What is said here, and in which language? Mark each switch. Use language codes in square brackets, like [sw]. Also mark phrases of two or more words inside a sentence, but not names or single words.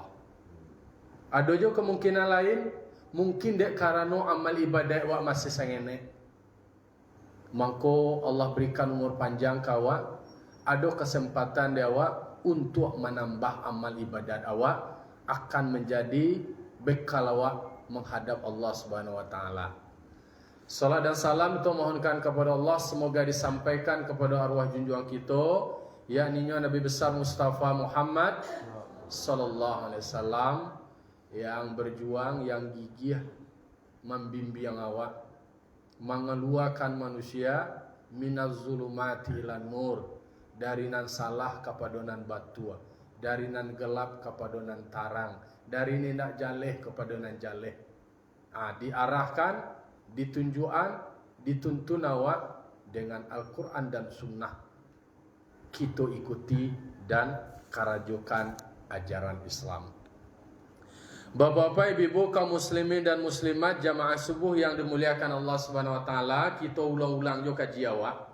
[id] Ada juga kemungkinan lain, mungkin dek karena amal ibadat awak masih sangene, maka Allah berikan umur panjang ke awak, ada kesempatan dia awak untuk menambah amal ibadat awak, akan menjadi bekal awak menghadap Allah [ar] سبحانه وتعالى. [id] Salat dan salam itu mohonkan kepada Allah, semoga disampaikan kepada arwah junjungan kita, yakni Nabi besar Mustafa Muhammad [ar] صلى الله عليه وسلم, [id] yang berjuang, yang gigih membimbing awak, mengeluarkan manusia [ar] من الظلمات إلى النور, [min] dari nan salah kepada nan batua, dari nan gelap kepada nan tarang, dari nindak jaleh kepada nan jaleh. [id] Diarahkan, ditunjukkan, dituntun awak dengan Al-Quran dan Sunnah. Kita ikuti dan karajokan ajaran Islam. Bapak-bapak, ibu, kaum muslimin dan muslimat jamaah subuh yang dimuliakan Allah [ar] سبحانه وتعالى, [id] kita ulang-ulang [min] jo kaji awak.